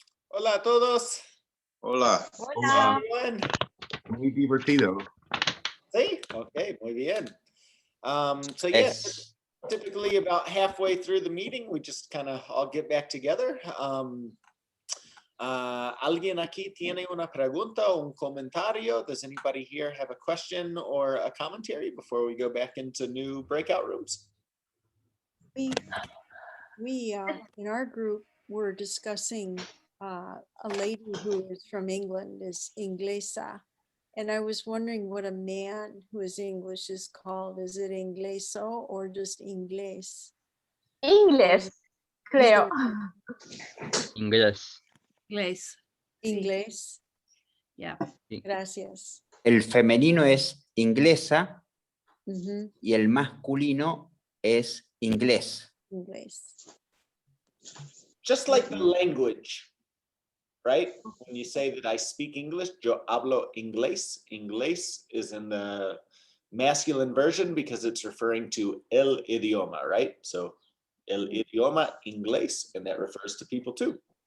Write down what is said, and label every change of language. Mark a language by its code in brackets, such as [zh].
[es] Hola. Hola. [en] Everyone. [es] Muy divertido. Sí? Okay, muy bien. [en] So yeah, [es] Es, [en] typically about halfway through the meeting, we just kind of all get back together. [es] ¿Alguien aquí tiene una pregunta o un comentario? [en] Does anybody here have a question or a commentary before we go back into new breakout rooms? We in our group were discussing a lady who is from England is inglesa, and I was wondering what a man who is English is called. Is it ingleso or just inglés? [es] Inglés, creo. Inglés. Inglés. Inglés. [en] Yeah. [es] Gracias. el femenino es inglesa Ujú, y el masculino es inglés. Inglés. [en] Just like the language, right? When you say that I speak English, [es] yo hablo inglés. [en] Inglés is in the masculine version because it's referring to [es] el idioma, [en] right? So [es] el idioma inglés, [en] and that refers to people too.